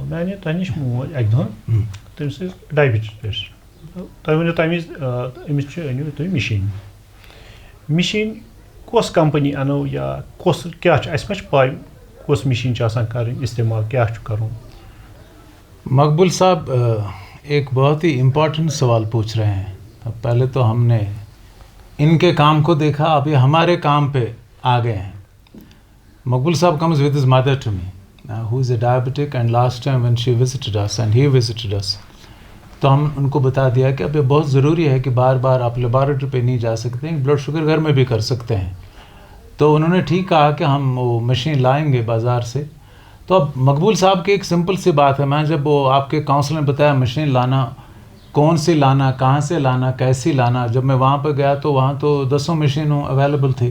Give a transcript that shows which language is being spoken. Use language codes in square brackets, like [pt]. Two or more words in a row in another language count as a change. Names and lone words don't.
[ur] میں نے [ks] تۄہہِ نِش موج اَکہِ دۄہ تٔمِس ٲس [en] diabetes patient. [ks] تُہۍ ؤنِو تَمہِ وِزِ أمِس چھُ أنِو تُہۍ مِشیٖن کۄس کَمپٔنی اَنو یا کیٛاہ چھُ اَسہِ ما چھِ پاے کۄس مِشیٖن چھِ آسان کَرٕنۍ استعمال کیٛاہ چھُ کَرُن؟ [ur] مقبول صاحب ایک بہت ہی امپورٹنٹ سوال پوچھ رہے ہیں. پہلے تو ہم نے ان کے کام کو دیکھا، ابھی ہمارے کام پہ آ گئے ہیں. [en] Maqbul Saab comes with his mother to me, who is a diabetic, and last time when she visited us and he visited us, [ur] تو ہم ان کو بتا دیا کہ اب یہ بہت ضروری ہے کہ بار بار آپ لیبارٹری پہ نہیں جا سکتے ہیں، بلڈ شوگر گھر میں بھی کر سکتے ہیں. تو انہوں نے ٹھیک کہا کہ ہم وہ مشین لائیں گے بازار سے. تو اب مقبول صاحب کی ایک سمپل سی بات ہے، میں جب وہ آپ کے کاؤنسلر نے بتایا مشین لانا، کون سی لانا، کہاں سے لانا، کیسی لانا، جب میں وہاں پہ گیا تو وہاں تو 10 مشینوں اویلیبل تھی.